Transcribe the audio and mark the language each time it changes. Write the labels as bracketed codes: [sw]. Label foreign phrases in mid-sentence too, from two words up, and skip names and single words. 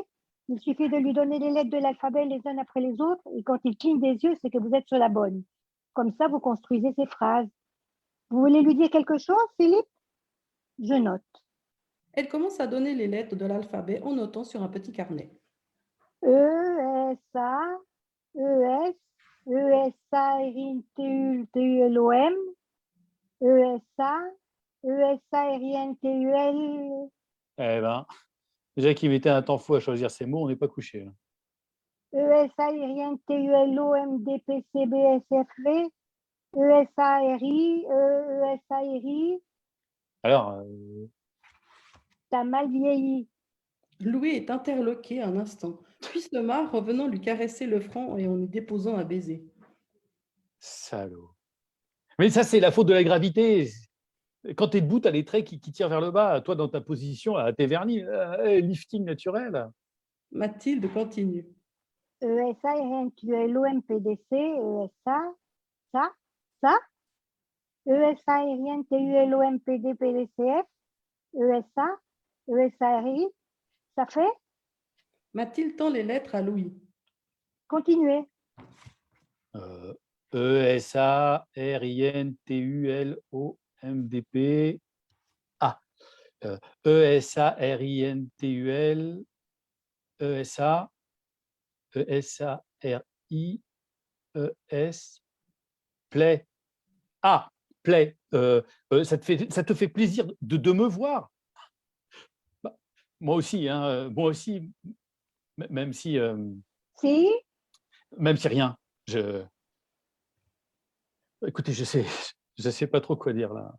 [fr] Il suffit de lui donner les lettres de l'alphabet les unes après les autres et quand il cligne des yeux, c'est que vous êtes sur la bonne. Comme ça, vous construisez ses phrases. Vous voulez lui dire quelque chose, Philippe? Je note. Elle commence à donner les lettres de l'alphabet en notant sur un petit carnet. E, S, A, E, S, E, S, A, R, I, T, U, T, U, L, O, M, E, S, A, E, S, A, R, I, N, T, U, L. Eh ben, déjà qu'il mettait un temps fou à choisir ses mots, on n'est pas couché. E, S, A, R, I, N, T, U, L, O, M, D, P, C, B, S, F, V, E, S, A, R, I, E, S, A, R, I. Alors, T'as mal vieilli. Louis est interloqué un instant, puis se marre, revenant lui caresser le front et en lui déposant un baiser. salaud. Mais ça, c'est la faute de la gravité. Quand tu es debout, tu as les traits qui tirent vers le bas. Toi, dans ta position, tu es verni. Lifting naturel. Mathilde continue. E, S, A, R, N, T, U, L, O, M, P, D, C, E, S, A, ça, E, S, A, R, I, N, T, U, L, O, M, P, D, P, D, C, F, E, S, A, E, S, A, R, I, ça fait? Mathilde tend les lettres à Louis. Continuez. E-S-A-R-I-N-T-U-L-O-M-D-P. Ah, E-S-A-R-I-N-T-U-L. E-S-A. E-S-A-R-I-E-S. Play. Ah, play. Ça te fait plaisir de me voir. Bah, moi aussi, hein, moi aussi, même si, Si, même si rien. Écoutez, je sais pas trop quoi dire là.